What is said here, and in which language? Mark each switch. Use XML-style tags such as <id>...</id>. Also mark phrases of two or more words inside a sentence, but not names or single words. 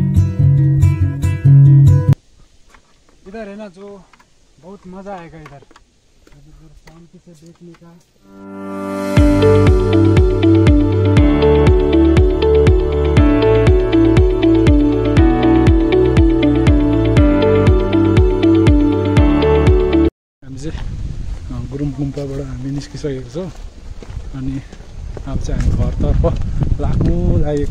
<hi>जो बहुत मज़ा आएगा इधर। शांति से देखने का।</hi> <ne>हामी चाहिँ गुरुङ गुम्पाबाट हामी निस्किसकेको छौँ अनि अब चाहिँ हामी घरतर्फ लाग्नु लागेको</ne>